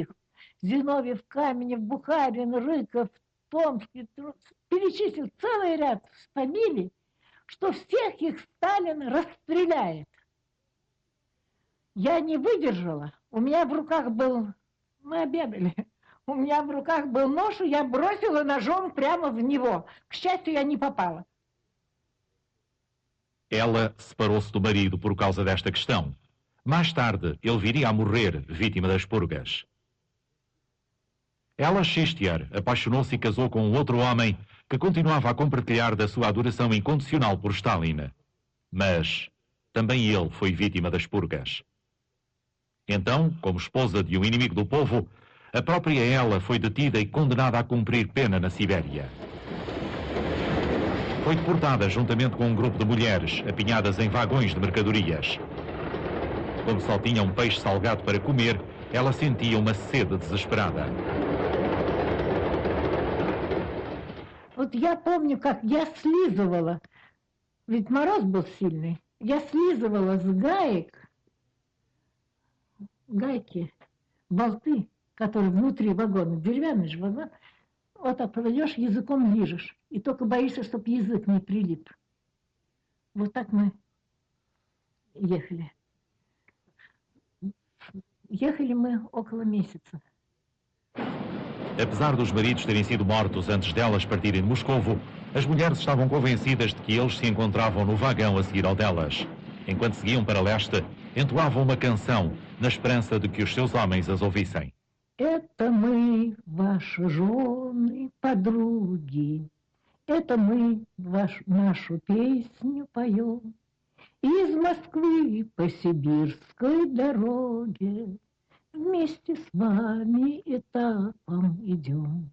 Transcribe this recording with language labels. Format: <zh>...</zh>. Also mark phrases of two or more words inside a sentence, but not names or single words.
<ru>Зиновьев, Каменев, Бухарин, Рыков, Томский, перечислил целый ряд фамилий, что всех их Сталин расстреляет. Я не выдержала. У меня в руках был, мы обедали, у меня в руках был нож, и я бросила ножом прямо в него. К счастью, я не попала.</ru> <pt>Ela separou-se do marido por causa desta questão. Mais tarde, ele viria a morrer, vítima das purgas. Ela Xistiar apaixonou-se e casou com outro homem que continuava a compartilhar da sua adoração incondicional por Stalin. Mas também ele foi vítima das purgas. Então, como esposa de um inimigo do povo, a própria ela foi detida e condenada a cumprir pena na Sibéria. Foi deportada juntamente com um grupo de mulheres apinhadas em vagões de mercadorias. Como só tinha um peixe salgado para comer, ela sentia uma sede desesperada.</pt> <ru>Вот я помню, как я слизывала, ведь мороз был сильный, я слизывала с гаек, гайки, болты, которые внутри вагона, деревянный же вагон, вот так проведешь, языком лижешь, и только боишься, чтобы язык не прилип. Вот так мы ехали. Ехали мы около месяца.</ru> <pt>Apesar dos maridos terem sido mortos antes delas partirem de Moscovo, as mulheres estavam convencidas de que eles se encontravam no vagão a seguir ao delas. Enquanto seguiam para leste, entoavam uma canção na esperança de que os seus homens as ouvissem.</pt> <ru>Это мы, ваши жены, подруги, это мы нашу песню поем. Из Москвы по сибирской дороге вместе с вами этапом идем.</ru>